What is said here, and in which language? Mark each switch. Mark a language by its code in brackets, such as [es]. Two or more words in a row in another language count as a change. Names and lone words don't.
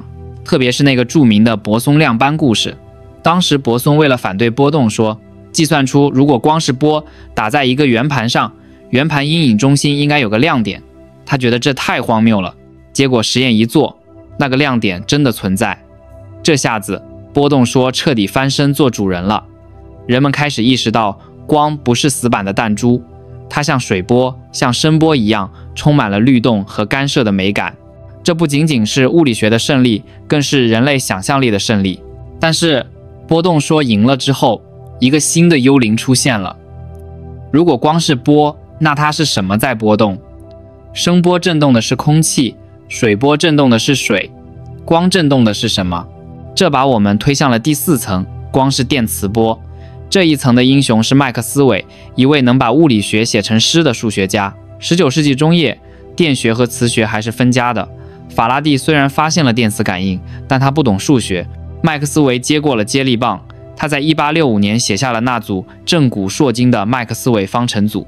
[zh] 特別是那個著名的泊松亮斑故事。當時泊松為了反對波動說，計算出如果光是波打在一個圓盤上，圓盤陰影中心應該有個亮點。他覺得這太荒謬了，結果實驗一做，那個亮點真的存在。這下子波動說徹底翻身做主人了。人們開始意識到，光不是死板的彈珠，它像水波、像聲波一樣，充滿了律動和干涉的美感。這不僅僅是物理學的勝利，更是人類想象力的勝利。但是波動說贏了之後，一個新的幽靈出現了。如果光是波，那它是什麼在波動？聲波震動的是空氣，水波震動的是水，光震動的是什麼？這把我們推向了第4層，光是電磁波。這一層的英雄是麥克斯韋，一位能把物理學寫成詩的數學家。19世紀中葉，電學和磁學還是分家的。法拉第雖然發現了電磁感應，但他不懂數學。麥克斯韋接過了接力棒，他在1865年寫下了那組正古烁今的麥克斯韋方程組。